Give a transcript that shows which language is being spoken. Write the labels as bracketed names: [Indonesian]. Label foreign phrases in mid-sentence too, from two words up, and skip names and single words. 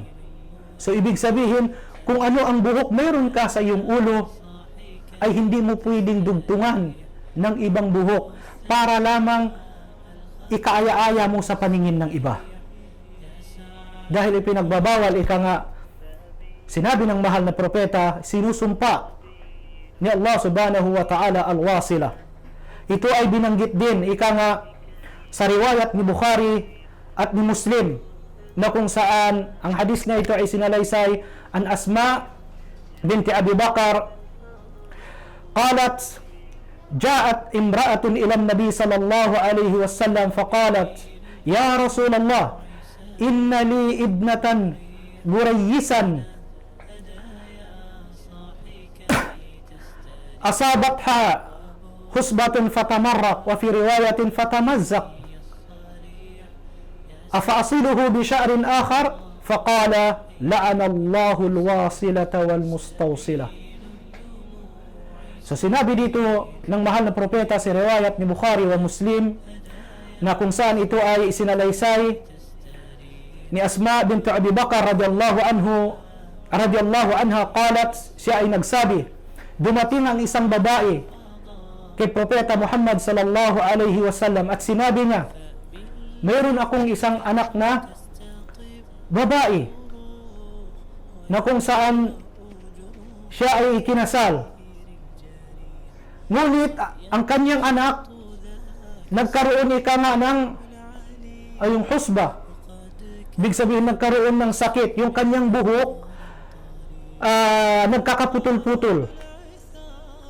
[Filipino] So ibig sabihin, kung ano ang buhok meron ka sa iyong ulo, ay hindi mo pwedeng dugtungan ng ibang buhok para lamang ikaaya-aya mo sa paningin ng iba. Dahil ipinagbabawal, ika nga, sinabi ng mahal na propeta, sinusumpa ni Allah [Arabic] سبحانه وتعالى الواصلة. [Filipino] Ito ay binanggit din, ika nga, sa riwayat ni Bukhari at ni Muslim, na kung saan ang hadis na ito ay sinalaysay an Asma binti Abi Bakar, [Arabic] قالت جاءت امرأة إلى النبي صلى الله عليه وسلم فقالت يا رسول الله إن لي ابنة عريسا أصابتها حصبة فتمرق وفي رواية فتمزق أفأصله بشعر آخر فقال لعن الله الواصلة والمستوصلة. [Filipino] So sinabi dito ng mahal na propeta, si riwayat ni Bukhari wa Muslim, na kung saan ito ay isinalaysay ni Asma bint Abi Bakar [Arabic] رضي الله عنها قالت, [Filipino] siya ay nagsabi, dumating ang isang babae kay propeta Muhammad [Arabic] صلى الله عليه وسلم [Filipino] at sinabi niya, mayroon akong isang anak na babae na kung saan siya ay ikinasal, ngunit ang kanyang anak nagkaroon ika nga ng yung husba, ibig sabihin nagkaroon ng sakit, yung kanyang buhok nagkakaputol-putol.